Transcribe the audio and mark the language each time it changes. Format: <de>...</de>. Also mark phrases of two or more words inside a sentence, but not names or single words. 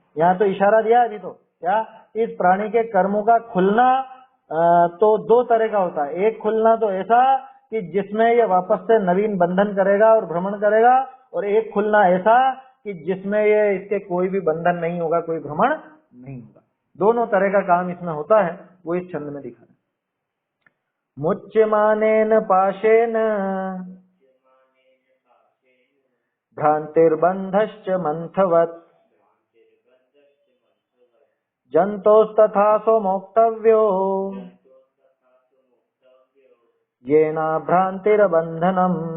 <hi>यहाँ तो इशारा दिया अभी, तो क्या इस प्राणी के कर्मों का खुलना तो दो तरह का होता है। एक खुलना तो ऐसा कि जिसमें ये वापस से नवीन बंधन करेगा और भ्रमण करेगा, और एक खुलना ऐसा कि जिसमें ये इसके कोई भी बंधन नहीं होगा, कोई भ्रमण नहीं होगा। दोनों तरह का काम इसमें होता है, वो इस छंद में दिखा है।</hi> <sa>मुच्यमानेन पाशेन भ्रांतिर्बंधश्च मंथवत् जंतोस्तथा सो मोक्तव्यो येना भ्रांतिर्बंधनम्।</sa>